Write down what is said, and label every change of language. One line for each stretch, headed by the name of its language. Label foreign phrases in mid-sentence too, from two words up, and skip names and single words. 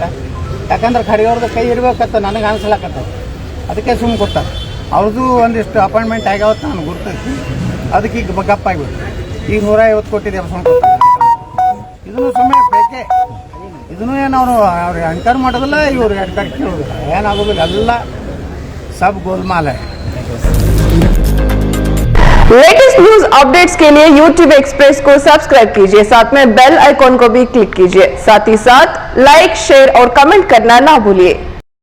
Kannada: ಯಾಕಂದ್ರೆ ಖರ್ಗೆ ಅವ್ರದ್ದು ಕೈ ಇರ್ಬೇಕತ್ತ ನನಗೆ ಅನಿಸ್ಲಾಕತ್ತ. ಅದಕ್ಕೆ ಸುಮ್ಮನೆ ಕೊಡ್ತಾರೆ. ಅವ್ರದ್ದು ಒಂದಿಷ್ಟು ಅಪಾಯಿಂಟ್ಮೆಂಟ್ ಆಗ್ಯಾವತ್ತು ನಾನು ಗುರ್ತೈತಿ. ಅದಕ್ಕೆ ಈಗ ಗಪ್ಪಾಗಿಬಿಟ್ಟು ಈಗ 150 ಕೋಟಿ ದೇವಸ್ಥಾನ ಕೊಡ್ತಾರೆ. ಇದನ್ನು ಸುಮ್ಮನೆ ಬೇಕೆ. ಇದನ್ನು ಏನು ಅವ್ರು ಎಂಕರ್ ಮಾಡೋದಿಲ್ಲ, ಇವ್ರು ಎಂಕರ್ ಕೇಳೋದಿಲ್ಲ, ಏನಾಗೋದಿಲ್ಲ.
Hindi: ಎಲ್ಲ सब गोलमाल है। लेटेस्ट न्यूज अपडेट्स के लिए YouTube एक्सप्रेस को सब्सक्राइब कीजिए, साथ में बेल आइकॉन को भी क्लिक कीजिए। साथ ही साथ लाइक, शेयर और कमेंट करना ना भूलिए।